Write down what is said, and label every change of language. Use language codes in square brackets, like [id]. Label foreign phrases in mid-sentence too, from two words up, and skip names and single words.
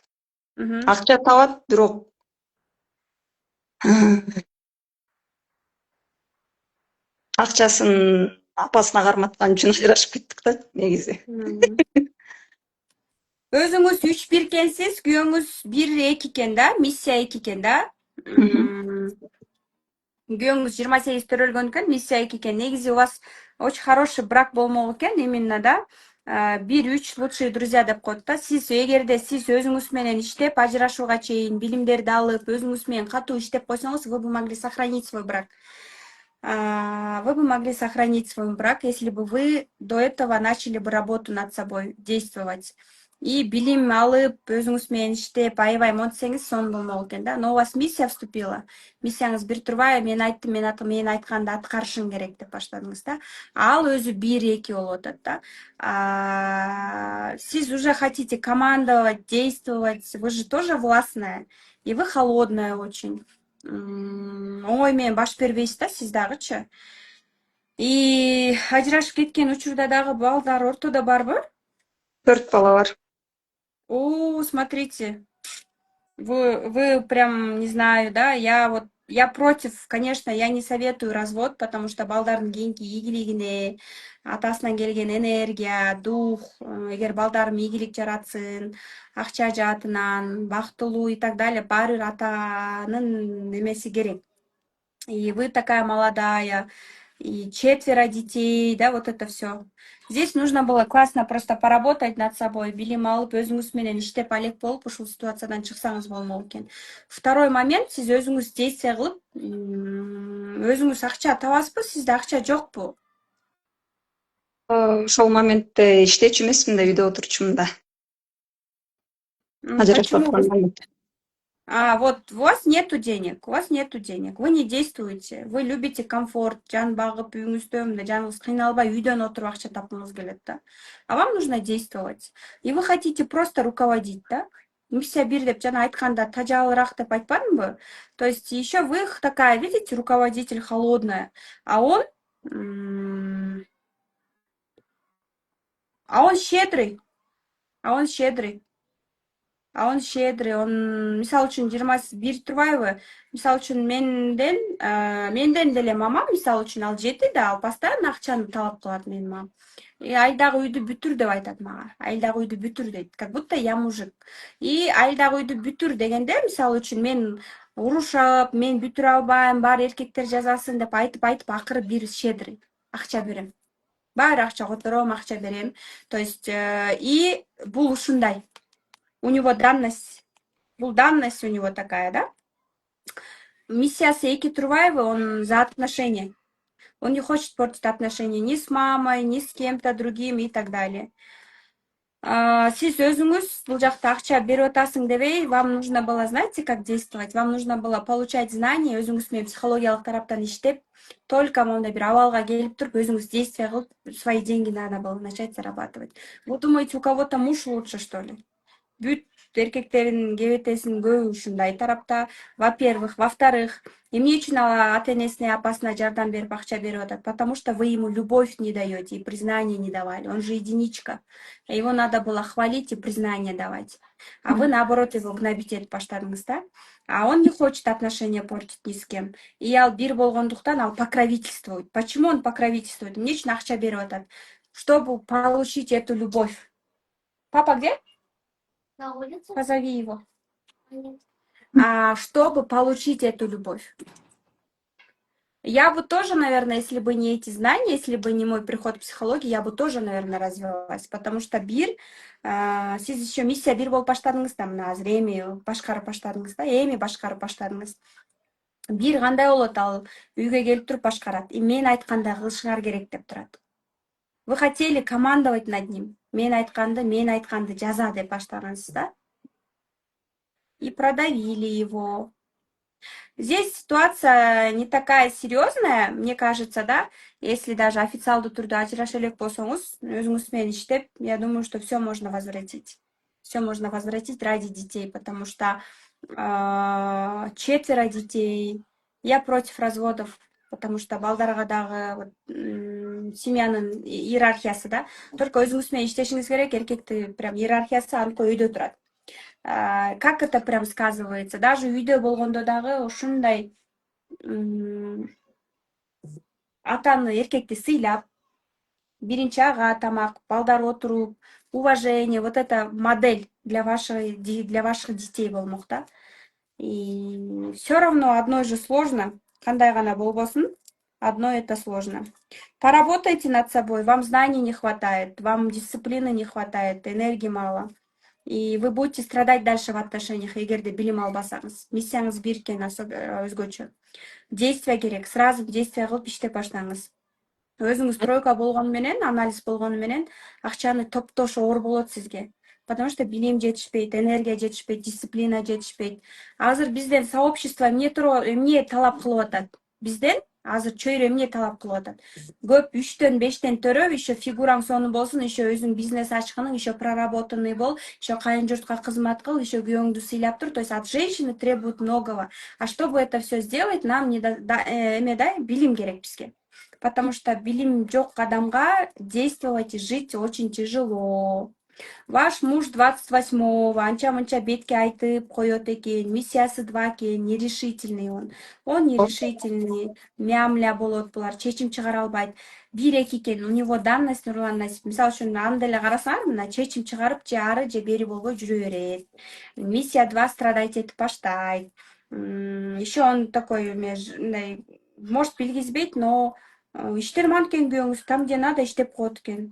[ky] Акча табат, бирок акчасын апасына карматкан үчүн ажырашып кеттик да негизи. Өзүңүз 3-1 экенсиз, күйөөңүз 1-2 экен да, миссия 2 экен да. Күйөөңүз 28 төрөлгөн экен, миссия 2 экен. [ru] Негизи у вас очень хороший брак [ky] болмок экен, [ru] именно да. [ky] 1-3 [ru] лучшие друзья [ky] деп коет да. Сиз эгерде сиз өзүңүз менен иштеп, ажырашууга чейин билимдерди алып, өзүңүз менен катуу иштеп койсоңуз, [ru] вы бы могли сохранить свой брак. Вы бы могли сохранить свой брак, если бы вы до этого начали бы работу над собой, действовать. [ky] И билим алып, өзүңүз менен иштеп, аябай монтсеңиз сонун болмок экен да. [ru] Но у вас миссия вступила. [ky] Миссияңыз бир турбай, мен айттым, мен айтканды аткарышың керек деп баштадыңыз да. Ал өзү 1-2 болуп атат да. [ru] Сиз уже хотите командовать, действовать, вы же тоже властная. И вы холодная очень. [ky] Оңой менен баш бербейсиз да, сиз дагычы. И ажырашып кеткен учурда дагы балдар ортодо барбы? 4 бала бар. [ru] Смотрите. Вы прям, не знаю, да, я против, конечно, я не советую развод, потому что [ky] балдардын кийинки ийгилигине, атасынан келген энергия, дух, эгер балдарым ийгилик жаратсын, акча жаатынан, бактылуу [ru] и так далее, [ky] баары бир атанын эмеси керек. [ru] И вы такая молодая, и 4 детей, да, вот это все. Здесь нужно было классно просто поработать над собой, [ky] билим алып, өзүңүз менен иштеп алек болуп, ушул ситуациядан чыксаңыз болмок экен. [ru] Второй момент, [ky] сиз өзүңүз действие кылып, өзүңүз акча табасызбы, сизде акча жокпу? Ошол моментте иштечү эмесмин да, үйдө отурчумун да. Ажырашып аткандан. [ru] Вот у вас нету денег, вы не действуете, вы любите комфорт, [ky] жан багып, үйүңүздө мындай жаныңыз кыйналбай үйдөн отуруп акча тапкыңыз келет да. [ru] А вам нужно действовать. И вы хотите просто руководить, да? [ky] миссия бир деп жана айтканда тажалыраак деп айтпадымбы? [ru] То есть еще вы такая, видите, руководитель холодная, а он м, а он щедрый, а он щедрый. Он щедрый, он [ky] мисалы үчүн 21 турбайбы? Мисалы үчүн менден деле мамам мисалы үчүн ал жети да, ал постоянно акчаны талап кылат менин мамам. Айдагы үйдү бүтүр деп айтат мага. Айдагы үйдү бүтүр дейт. [ru] Как будто я мужик. [ky] И айдагы үйдү бүтүр дегенде мисалы үчүн мен урушап, мен бүтүрө албайм, баары эркектер жазасын деп айтып акыры бир щедрый. Акча берем. Баары акча котором, акча берем. [ru] То есть и [ky] бул ушундай. [ru] У него данность, данность у него такая, да? [ky] Миссиясы эки турбайбы, [ru] он за отношения. Он не хочет портить отношения ни с мамой, ни с кем-то другим и так далее. [ky] Сиз өзүңүз бул жакта акча берип атасың дебей, [ru] вам нужно было, знаете, как действовать? Вам нужно было получать знания, [ky] өзүңүз менен психологиялык тараптан иштеп, только мондай бир абалга келип туруп, өзүңүз действие кылып, [ru] свои деньги надо было начать зарабатывать. Вы думаете, у кого-то муж лучше, что ли? [ky] Бүт эркектердин кебетесинин көбү ушундай тарапта. [ru] Во-первых. Во-вторых, [ky] эмне үчүн ал ата энесине, апасына жардам берип акча берип атат? [ru] Потому что вы ему любовь не даете и признание не давали. Он же единичка. Его надо было хвалить и признание давать. А вы, наоборот, его гнобить [ky] этип баштадыңыз, [ru] да? А он не хочет отношения портить ни с кем. [ky] И ал бир болгондуктан ал покровительствует. [ru] Почему он покровительствует? [ky] Эмне үчүн акча берип атат? [ru] Чтобы получить эту любовь. Папа где? На улице? Позови его. Нет. Чтобы получить эту любовь. Я бы тоже, наверное, если бы не эти знания, если бы не мой приход в психологию, я бы тоже, наверное, развивалась. Потому что [ky] бир, сиз еще миссия бир болуп баштадыңыз да, мына азыр эми башкарып баштадыңыз да, эми башкарып баштадыңыз. Бир кандай болот, ал үйгө келип туруп башкарат. И мен айтканда кылышыңар керек деп турат. [ru] Вы хотели командовать над ним. [ky] Мен айтканды жаза деп баштагансыз да. [ru] И продавили его. Здесь ситуация не такая серьезная, мне кажется, да, если даже [ky] официалдуу түрдө ажыраша элек болсоңуз, өзүңүз менен иштеп, [ru] я думаю, что все можно возвратить. Все можно возвратить ради детей, потому что 4 детей. Я против разводов, потому что [ky] балдарга дагы вот, семьянын иерархиясы, [ru] да, только [ky] өзүңүз менен иштешиңиз керек, эркекти прям иерархиясы аркы үйдө турат. [ru] Как это прям сказывается? [ky] Даже үйдө болгондо дагы ушундай атаны, эркекти сыйлап, биринчи ага тамак, балдар отуруп, [ru] уважение, вот эта модель для ваших детей болмок, да? И все равно одной же сложно, [ky] кандай гана болбосун, [ru] одно это сложно. Поработайте над собой, вам знаний не хватает, вам дисциплины не хватает, энергии мало. И вы будете страдать дальше в отношениях, [ky] эгерде билим албасаңыз. Миссияңыз бир экен, өзгөчө. Действие керек, сразу действие кылып иштеп баштаңыз. Өзүңүз тройка болгону менен, анализ болгону менен акчаны топтош оор болот сизге. [ru] Потому что [ky] билим жетишпейт, энергия жетишпейт, дисциплина жетишпейт. Азыр бизден сообщество эмне талап кылып атат? Бизден азыр чөйрө эмне талап кылып атат? Көп 3-төн 5-тен төрөп, еще фигураң сонун болсун, еще өзүң бизнес ачкының, [ru] еще проработанный [ky] бол, еще кайын журтка кызмат кыл, еще күйөөңдү сыйлап тур. [ru] То есть от женщины требуют многого. А чтобы это все сделать, нам [ky] билим керек бизге. [ru] Потому что [ky] билим жок адамга [ru] действовать и жить очень тяжело. Ваш муж [ky] 28-го, анча-мынча бетке айтып коет экен, миссиясы 2 экен, [ru] нерешительный он. Он нерешительный, [ky] мямля болот булар, чечим чыгара албайт. 1-2 экен, [ru] у него данность Нурлан Насип. [ky] Мисалы үчүн аны деле карасаңар, мына чечим чыгарып, же ары же бери болбой жүрө берет. Миссия 2 страдать этип баштайт. Еще он такой, может билгизбейт, но иштер манкен күйөөңүз [ru] там, где надо, [ky] иштеп коет экен.